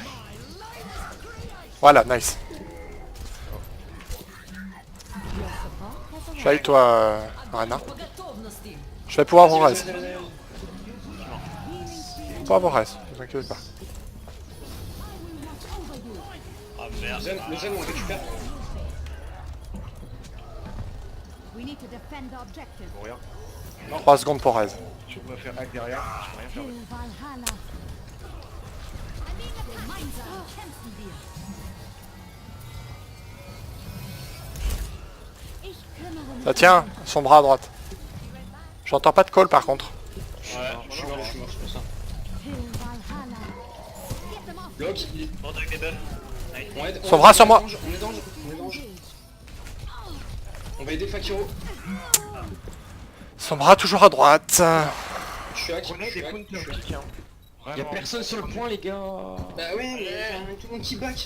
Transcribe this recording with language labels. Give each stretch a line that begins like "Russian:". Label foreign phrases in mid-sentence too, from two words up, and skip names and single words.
French: Voilà, nice. Je suis avec toi, Rana. Je vais pouvoir vous reste. Je vais pouvoir vous reste, ne vous inquiétez pas. Ah merde. Le zen, on le récupère.
English: We need to defend the objective.
French: Pour rien. 3 secondes pour raise. Je peux me faire hack derrière, je peux rien faire.
German: Kill Valhalla. Gemeinsam kämpfen wir. Ich kümmere mich.
French: Ça tient, son bras à droite. J'entends pas de call par contre. Je suis mort, c'est pour ça.
English: Kill Valhalla. Get them off.
French: Bloc, il... Bon, t'as des buffs. Nice. on aide, Son bras sur moi. On est dans le On va aider Fakiro. Son bras toujours à droite. Je suis hack. Prenez je suis des hack, counter je suis hack. kick, hein. Y'a Vraiment. personne sur le point les gars. Bah oui, mais tout le monde qui back.